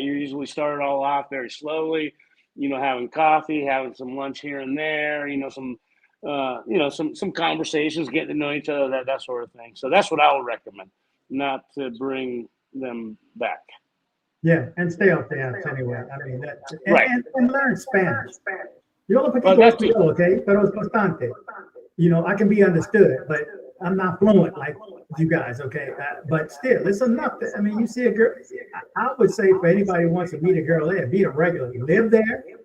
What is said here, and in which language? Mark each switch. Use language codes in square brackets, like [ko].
[en] You usually start it all off very slowly, having coffee, having some lunch here and there, some conversations, getting to know each other, that sort of thing. So that's what I would recommend, not to bring them back. Yeah, and stay off the apps anyway. I mean, right. And learn Spanish. [es] Yo lo poquito español, okay, pero es bastante. [en] I can be understood, but I'm not fluent like you guys, okay? But still, it's enough. You see a girl. I would say for anybody who wants to meet a girl there, meet her regularly. Live there.